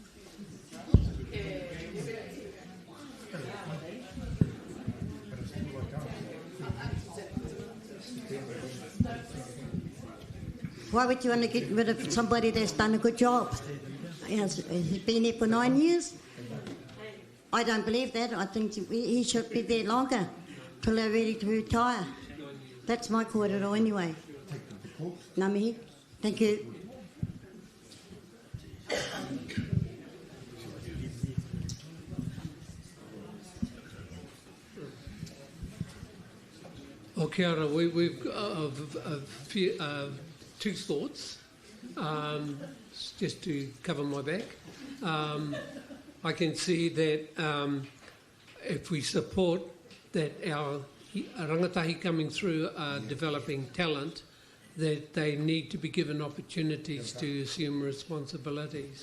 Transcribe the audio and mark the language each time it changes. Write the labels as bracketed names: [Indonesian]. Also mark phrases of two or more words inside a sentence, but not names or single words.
[English] Why would you want to get rid of somebody that's done a good job? He's been there for 9 years. I don't believe that. I think he should be there longer till they're ready to retire. That's my kōrero anyway. [Māori] Ngā mihi. [English] Thank you. [Māori] Oh, kia ora. [English] We've two thoughts, just to cover my back. I can see that if we support that our rangatahi coming through are developing talent, that they need to be given opportunities to assume responsibilities.